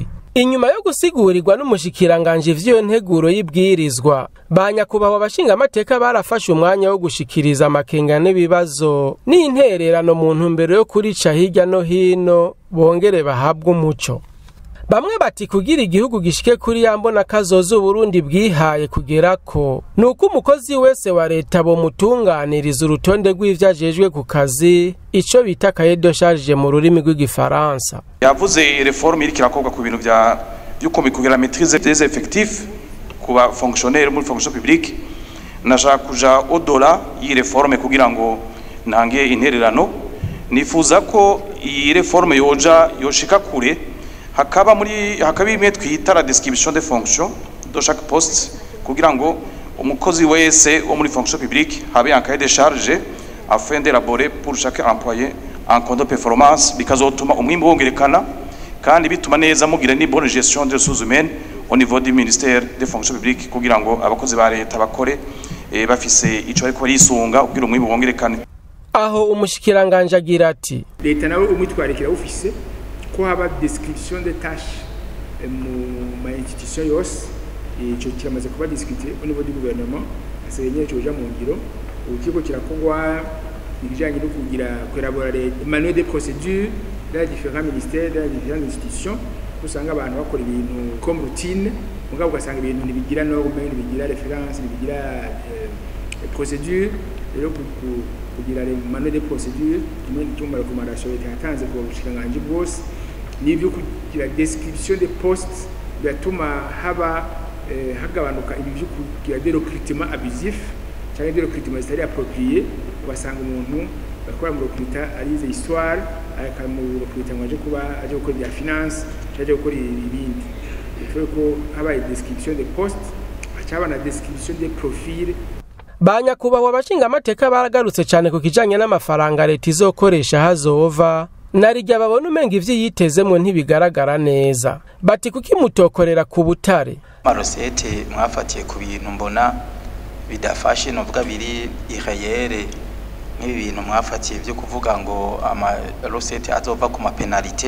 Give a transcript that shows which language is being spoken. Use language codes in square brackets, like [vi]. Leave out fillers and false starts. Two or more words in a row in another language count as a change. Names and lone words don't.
[rn] Inyuma yo gusigurirwa n'umushikiranganje vy'iyo nteguro y'ibwirizwa, banyakubahwa abashinga amateka barafashe umwanya wo gushikiriza amakenga n'ibibazo n'intererano mu ntumbero yo kurica hirya no hino bongere bahabwe umuco. Bamwe bati kugira igihugu gishike kuri yambona kazoza Burundi bwihaye kugerako nuko umukozi wese wa leta bo mutunganiriza urutonde rw'ivyajejwe ku kazi, ico bita [fr] cahier de charge [rn] mu rurimi rw'igifaransa. Yavuze reforme iri kirakorwa ku bintu bya yuko kugira [fr] maîtrise des effectifs [rn] ku ba fonctionnaires muri [fr] fonction publique. [rn] Nashaka kuja au-delà iyi reforme kugira ngo nange intererano, nifuza ko iyi reforme yoshika kure hakaba imwe twita [fr] la description des fonctions de chaque poste [rn] kugira ngo umukozi wese wo muri [fr] fonction publique [rn] habe [fr] un cahier de charge afin d'élaborer pour chaque employé un compte de performance [rn] bikazotuma umwimbo wongerekana kandi bituma neza mugira ni [fr] bonne gestion des ressources humaines au niveau du ministère des fonctions publiques [rn] kugira ngo abakozi ba leta bakore bafise ico ariko barisunga kugira umwimbo wongerekane. Aho umushikiranganje agira ati leta nawe umwitwarikira ufise ko haba [fr] description des tâches [rn] mu institution yose ico kiramaze kuba [fr] discuté au niveau du gouvernement [rn] asenye cyoja mu ngiro ukiko kirakogwa ibijanye no kugira kwelabora [fr] les manuels de procédure dans les différents ministères dans les différentes institutions [rn] usanga abantu bakora ibintu [fr] comme routine [rn] mugabo ugasanga ibintu nibigira norme nibigira référence nibigira procédure rero kugira [fr] les manuels de procédure [rn] tumwe recommandation yatanze ku bushikanganje bwose n'ibyo kugira [fr] description des postes [rn] biratuma haba hagabanuka ibyo kugira [fr] des recrutements abusifs [rn] cyangwa [fr] des recrutements [rn] zitari appropriés. Ugasanga umuntu bakora mu recruta arize histoire akamu recruta ngo aje gukora ibya finance aje gukora ibindi. Ifuko ko haba [fr] description des postes [rn] cyaba na [fr] description des profils. [rn] Banyakubahwa abashinga amateka baragarutse cyane ku kijanye n'amafaranga leta izokoresha hazova narijya babona umenga ivyo yitezemwe ntibigaragara neza. Bati kuki mutokorera ku butare marosete mwafatiye ku bintu mbona bidafashe novuga biri irayere n'ibintu mwafatiye byo kuvuga ngo ama rosete azova ku mapenalite.